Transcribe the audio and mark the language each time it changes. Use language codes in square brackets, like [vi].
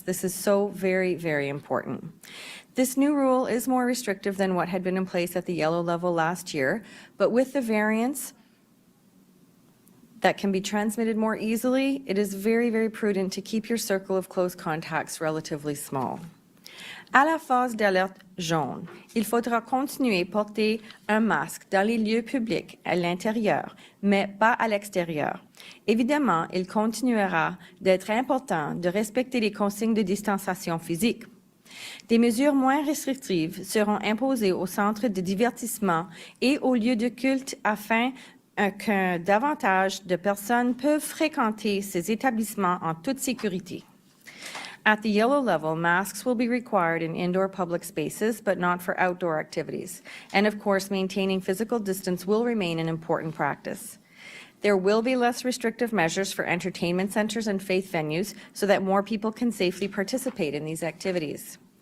[en] This is so very, very important. This new rule is more restrictive than what had been in place at the yellow level last year, but with the variants that can be transmitted more easily, it is very, very prudent to keep your circle of close contacts relatively small. [fr] À la phase d'alerte jaune, il faudra continuer porter un masque dans les lieux publics à l'intérieur, mais pas à l'extérieur. Évidemment, il continuera d'être important de respecter les consignes de distanciation physique. Des mesures moins restrictives seront imposées aux centres de divertissement et aux lieux de culte afin que davantage de personnes peuvent fréquenter ces établissements en toute sécurité. [en] At the yellow level, masks will be required in indoor public spaces, but not for outdoor activities. And of course, maintaining physical distance will remain an important practice. There will be less restrictive measures for entertainment centers and faith venues so that more people can safely participate in these activities.